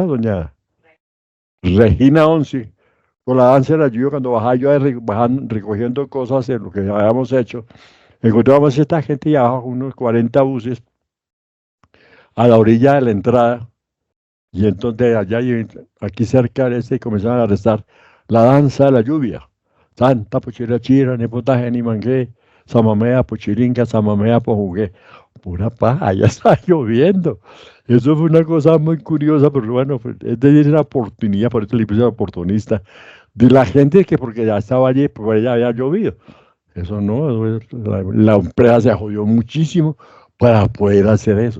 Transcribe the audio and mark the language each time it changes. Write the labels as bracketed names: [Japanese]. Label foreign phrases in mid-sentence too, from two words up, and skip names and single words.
[Spanish] Doña Regina Once, con la danza de la lluvia, cuando bajaba yo recogiendo cosas de lo que habíamos hecho. Encontramos a esta gente y abajo, unos 40 buses, a la orilla de la entrada, y entonces allá y aquí cerca de este comenzaron a arrestar la danza de la lluvia. Santa pochira chira, nepotaje ni mangué, samamea pochiringa, samamea pojugué. Pura paja, ya está lloviendo. Eso fue una cosa muy curiosa, pero bueno, pues, es decir, una oportunidad, por eso le puse oportunista, de la gente que porque ya estaba allí, porque ya había llovido. Eso no, la empresa se jodió muchísimo para poder hacer eso.